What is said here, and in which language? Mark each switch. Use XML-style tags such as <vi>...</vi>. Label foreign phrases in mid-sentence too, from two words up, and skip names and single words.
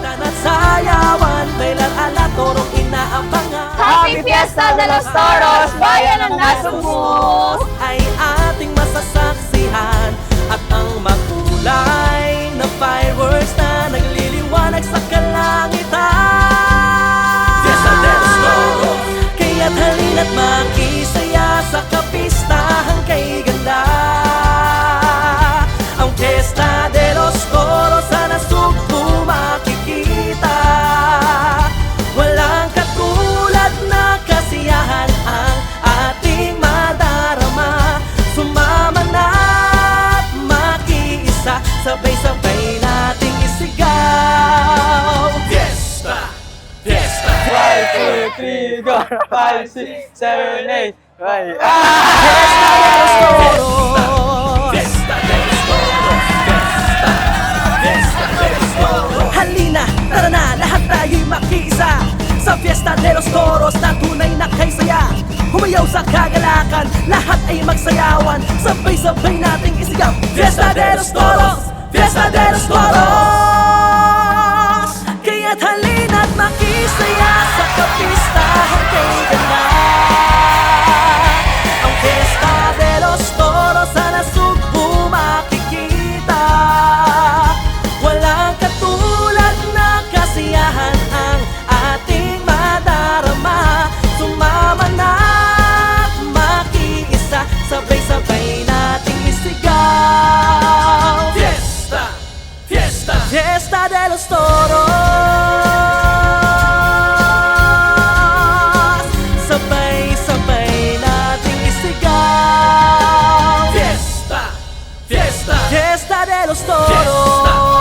<tl>Sayawan, kailan ala torong inaabangan. Happy Fiesta de los Toros, Bayan ng Nasugbu! Ay ating masasaksihan at ang makulay na fireworks na nagliliwanag sa kalangitan. Fiesta de los Toros, kaya't halina't makisaya sa kapistahan kay ganda. Ang Fiesta de los Toros sa Nasugbu makikita. Walang katulad na kasiyahan ang ating madarama. Sumama na't makiisa, sabay-sabay nating isigaw. Fiesta! Fiesta!</tl> <en>1, 2, 3, go! 5, 6, 7, 8. Right.</en> <tl>Fiesta de los Toros! Fiesta de los Toros! Fiesta! Fiesta de los Toros! Halina, tara na, lahat tayo'y makiisa sa Fiesta de los Toros na tunay na kay saya. Humayaw sa kagalakan, lahat ay magsayawan, sabay-sabay nating isigaw. Fiesta de los Toros! Fiesta de los Toros! Kaya't halina't makisaya sa kapistahan kay ganda. Ang Fiesta de los Toros sa Nasugbu makikita. Walang katulad na kasiyahan ang ating madarama. Sumama na't makiisa, sabay-sabay nating isigaw. Fiesta! Fiesta! Fiesta de los Toros! Sabay-sabay nating isigaw. Fiesta! Fiesta! Fiesta de los Toros!</tl>